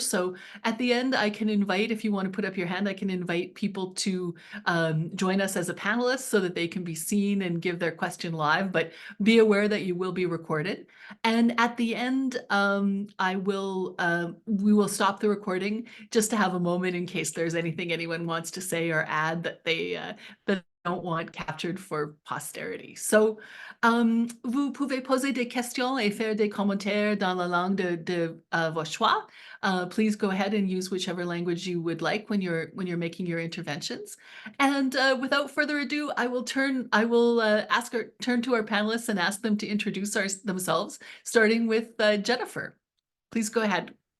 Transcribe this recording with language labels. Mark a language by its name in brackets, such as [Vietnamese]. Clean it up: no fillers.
[English] So at the end, I can invite, if you want to put up your hand, I can invite people to join us as a panelist so that they can be seen and give their question live, but be aware that you will be recorded. And at the end, we will stop the recording just to have a moment in case there's anything anyone wants to say or add that that don't want captured for posterity. [French] So, vous pouvez poser des questions et faire des commentaires dans la langue de vos choix. [English] Please go ahead and use whichever language you would like when you're making your interventions. And without further ado, I will turn to our panelists and ask them to introduce themselves, starting with Jennifer. Please go ahead.